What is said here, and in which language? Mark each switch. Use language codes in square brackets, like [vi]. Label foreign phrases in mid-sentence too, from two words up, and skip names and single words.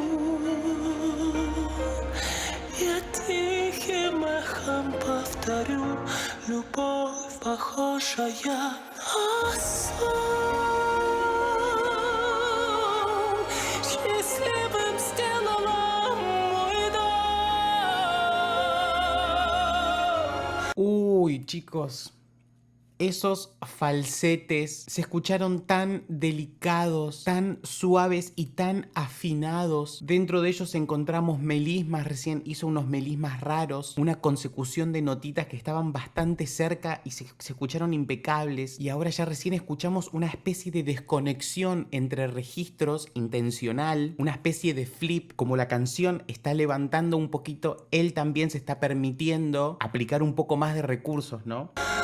[ru] Я тихим эхом повторю, любовь, похожая на сон, счастливым сделала мой дом. [es] Uy, chicos. Esos falsetes se escucharon tan delicados, tan suaves y tan afinados. Dentro de ellos encontramos melismas, recién hizo unos melismas raros, una consecución de notitas que estaban bastante cerca y se escucharon impecables. Y ahora ya recién escuchamos una especie de desconexión entre registros intencional, una especie de flip, como la canción está levantando un poquito, él también se está permitiendo aplicar un poco más de recursos, ¿no?